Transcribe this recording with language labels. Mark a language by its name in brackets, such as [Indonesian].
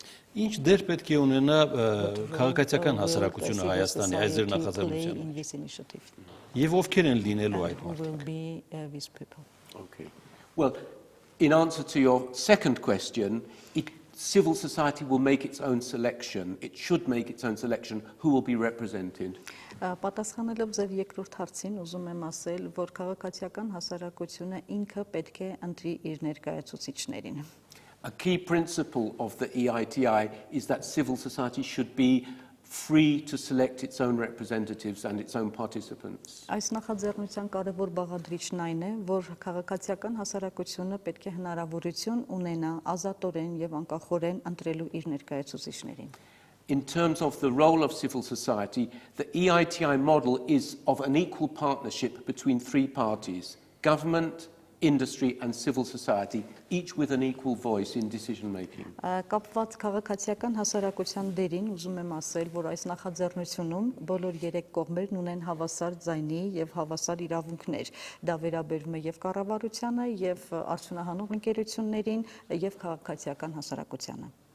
[Armenian] Ինչ դեր պետք է ունենա քաղաքացիական հասարակությունը Հայաստանի այս ձեր նախաձեռնության։ Եվ ովքեր են լինելու այդ մարդիկ։ [English] Okay. Well, in answer to your second question, civil society will make its own selection. It should make its own selection who will be represented. [Armenian] Պատասխանելով ձեր երկրորդ հարցին, ուզում եմ ասել, որ քաղաքացիական հասարակությունը ինքը պետք է ընտրի իր ներկայացուցիչներին։ [English] A key principle of the EITI is that civil society should be free to select its own representatives and its own participants. [Armenian] Այս նախաձեռնության կարևոր բաղադրիչն այն է, որ քաղաքացիական հասարակությունը պետք է հնարավորություն ունենա ազատորեն եւ անկախորեն ընտրելու իր ներկայացուցիչներին։ [English] In terms of the role of civil society, the EITI model is of an equal partnership between 3 parties: government, industry and civil society, each with an equal voice in decision making. [Armenian] Կապված քաղաքացիական հասարակության դերին ուզում եմ ասել, որ այս նախաձեռնությունում բոլոր 3 կողմերն ունեն հավասար ձայնի եւ հավասար իրավունքներ։ Դա վերաբերում է եւ կառավարությանը, եւ արդյունահանող ընկերություններին, եւ քաղաքացիական հասարակությանը։